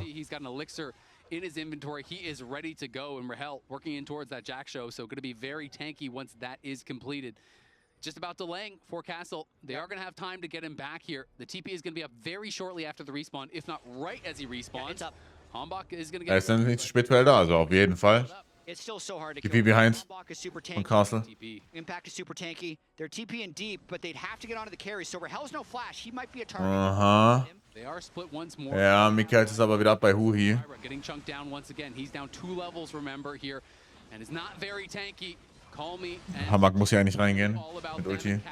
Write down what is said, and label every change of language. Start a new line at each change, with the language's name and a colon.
English: He's got an elixir in his inventory. He is ready to go, and Rahel working in towards that Jack show, so going to be very tanky once that is completed. Just about delaying for Castle. They are going to have time to get him back here. The TP is going to be up very shortly after the respawn, if not right as he respawns. It's up. Hambach is going to get...
German: ist dann nicht zu spät für Elder, also auf jeden Fall.
English: It's still so hard to TP behind
German: von Castle.
English: Impact is super tanky. They're TP in deep, but they'd have to get onto the carry. So Rahel's no flash. He might be a target. They are split once more.
German: Ja, Mikael ist aber wieder ab bei Huhi.
English: Getting chunked down once again. He's down 2 levels, remember, here. And is not very tanky.
German: Hambach muss ja nicht reingehen mit Ulti.